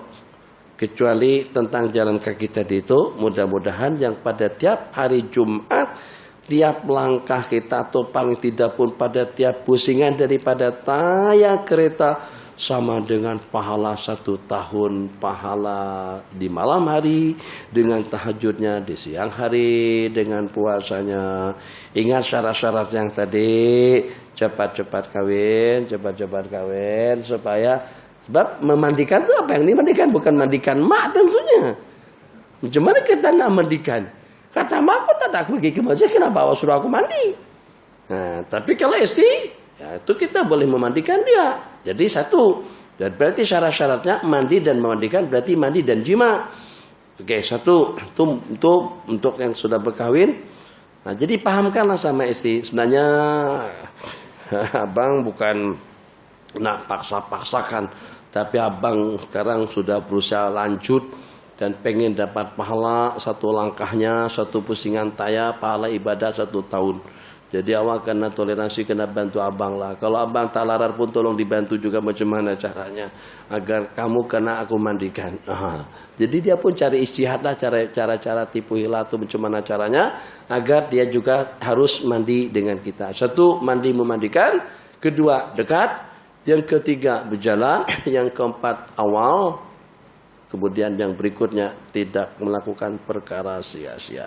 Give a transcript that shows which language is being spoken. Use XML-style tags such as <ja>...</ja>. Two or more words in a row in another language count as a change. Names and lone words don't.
<ms>Kecuali tentang jalan kaki tadi itu, mudah-mudahan yang pada tiap hari Jumat, tiap langkah kita atau paling tidak pun pada tiap pusingan daripada tayang kereta, sama dengan pahala 1 tahun pahala di malam hari, dengan tahajudnya di siang hari, dengan puasanya. Ingat syarat-syarat yang tadi, cepat-cepat kawin, supaya, sebab memandikan itu apa yang dimandikan? Bukan mandikan mak tentunya. Macam mana kita nak mandikan? Kata mak, aku tak aku pergi ke masjid, kenapa awak suruh aku mandi? Nah, tapi kalau istri, ya itu kita boleh memandikan dia. Jadi 1, dan berarti syarat-syaratnya mandi dan memandikan, berarti mandi dan jima. Oke, 1 itu untuk yang sudah berkahwin, Nah, jadi pahamkanlah sama istri. Sebenarnya abang bukan nak paksa-paksakan, tapi abang sekarang sudah berusaha lanjut dan pengen dapat pahala satu langkahnya, satu pusingan taya, pahala ibadah 1 tahun. Jadi awak kena toleransi, kena bantu abang lah. Kalau abang tak larar pun tolong dibantu juga macam mana caranya agar kamu kena aku mandikan. Jadi dia pun cari ijtihad lah cara-cara tipu hila itu macam mana caranya agar dia juga harus mandi dengan kita. 1, mandi memandikan, 2, dekat, yang ketiga berjalan, yang keempat awal, kemudian yang berikutnya tidak melakukan perkara sia-sia.</ms>